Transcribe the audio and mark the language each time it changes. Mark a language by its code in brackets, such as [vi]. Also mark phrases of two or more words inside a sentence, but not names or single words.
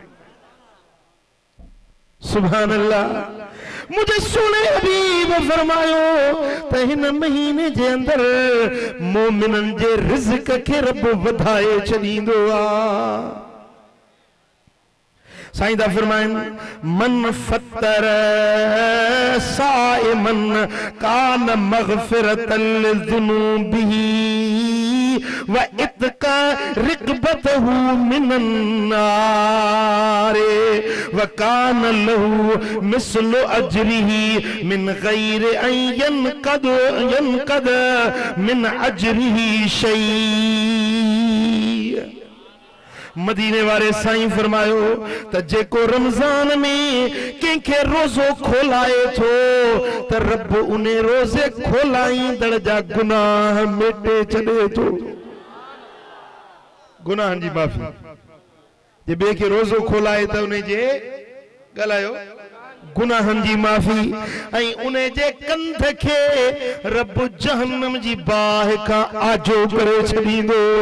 [ar] سبحان الله. [sd] मुझे सुने हबीब फरमायो त हिन महीने जे अंदर मोमिनन जे रिज़्क के रब वधाए छॾींदो आ। साईं दा फरमाइन [ar] من فطر صائما كان مغفرة لذنوبه وعتق رقبته من النار وكان له مثل أجره من غير أن ينتقص من أجره شيء. [sd] मदीने वारे साईं फरमायो त जेको रमजान में कंहिंखे रोज़ो खोलाए थो त रब उन रोज़े खोलाईंदड़ जा गुनाह मेटे छॾे थो। गुनाहनि जी माफ़ी। जे ॿिए खे रोज़ो खोलाए त उन जे ॻाल्हायो गुनाहनि जी माफ़ी ऐं उन जे कंध खे रब जहन्नम जी बाहि खां आजो करे छॾींदो।